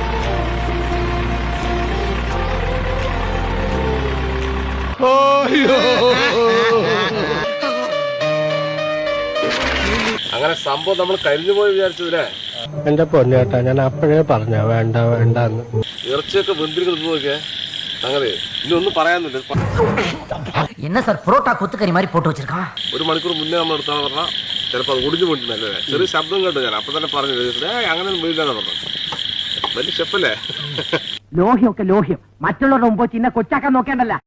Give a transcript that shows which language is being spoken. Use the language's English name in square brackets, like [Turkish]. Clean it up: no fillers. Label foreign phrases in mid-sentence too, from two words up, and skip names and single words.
[Malayalam] അങ്ങനെ സംഭവം നമ്മൾ കരിഞ്ഞു പോയി വിചാരിച്ചതില്ലേ. എന്റെ പൊന്നേട്ടാ, ഞാൻ അപ്പോഴേ പറഞ്ഞ വേണ്ട വേണ്ടെന്ന്. ഇറച്ചിയൊക്കെ വെന്തിരിക്കുന്നത് നോക്കിയേ. അങ്ങനെ ഇനി ഒന്നും പറയാനില്ല. [Tamil] என்ன சார் புரோட்டா கொத்துக்கறி மாதிரி போட்டு வச்சிருக்கான்? [Malayalam] ഒരു മണിക്കൂർ മുന്നേ നമ്മൾ എടുത്താന്ന് പറഞ്ഞാൽ ചിലപ്പോൾ അത് ഒടിഞ്ഞു പോയിട്ടുണ്ടല്ലേ. ചെറിയ ശബ്ദം കേട്ടു ഞാൻ. അപ്പൊ തന്നെ പറഞ്ഞു അങ്ങനെ വീട്ടിലാണ് പറഞ്ഞത്. വലിയ ഷെഫല്ലേ. ലോഹ്യമൊക്കെ ലോഹ്യം. മറ്റുള്ളവരുടെ മുമ്പ് ചിന്ന കൊച്ചാക്കാൻ നോക്കേണ്ടല്ല.